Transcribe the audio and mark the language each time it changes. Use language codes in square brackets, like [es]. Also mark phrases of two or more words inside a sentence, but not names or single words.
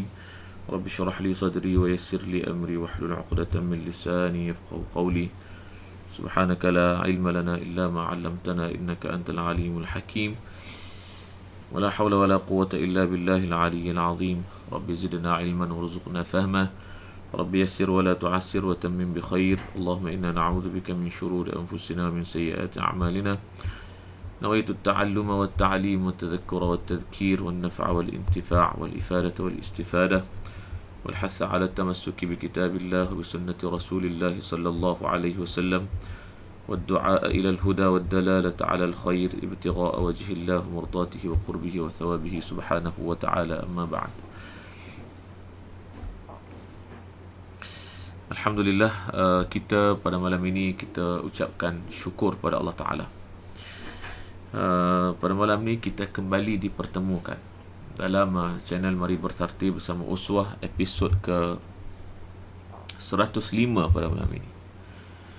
[ar] رب اشرح لي صدري ويسر لي أمري واحلل عقدة من لساني يفقهوا قولي. سبحانك لا علم لنا إلا ما علمتنا إنك أنت العليم الحكيم. ولا حول ولا قوة إلا بالله العلي العظيم. ربي زدنا علما وارزقنا فهما. ربي يسر ولا تعسر وتمم بخير. اللهم إنا نعوذ بك من شرور أنفسنا ومن سيئات أعمالنا. نويت التعلم والتعليم والتذكر والتذكير والنفع والانتفاع والإفادة والاستفادة والحث على التمسك بكتاب الله وبسنة رسول الله صلى الله عليه وسلم والدعاء إلى الهدى والدلالة على الخير ابتغاء وجه الله ومرضاته وقربه وثوابه سبحانه وتعالى. أما بعد. [ms] Alhamdulillah, kita pada malam ini kita ucapkan syukur pada Allah Ta'ala. Pada malam ini kita kembali dipertemukan dalam channel Mari Bertartib bersama Uswah, episod ke 105 pada malam ini.